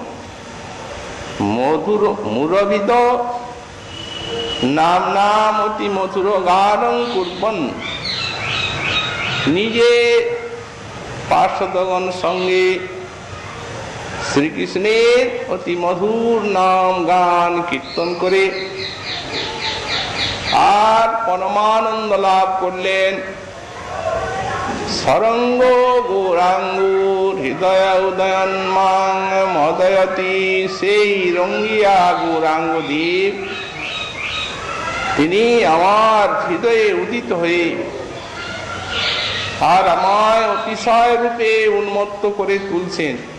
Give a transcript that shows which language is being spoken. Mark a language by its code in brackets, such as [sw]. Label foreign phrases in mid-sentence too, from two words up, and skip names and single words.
[sa] मधुर मुरविदो नाम्नामति मधुर गानं कुर्वन् [bn] নিজে পার্ষদগণ সঙ্গে শ্রী কৃষ্ণের অতি মধুর নাম গান কীর্তন করে আর পরমানন্দ লাভ করলেন। [sa] সরঙ্গ গৌরাঙ্গ হৃদয় উদয়ন্মাং মদয়তি, [bn] সেই রঙ্গিয়া গৌরাঙ্গ দ্বীপ তিনি আমার হৃদয়ে উদিত হয়ে আর আমায় অতিশয় রূপে উন্মত্ত করে তুলছেন।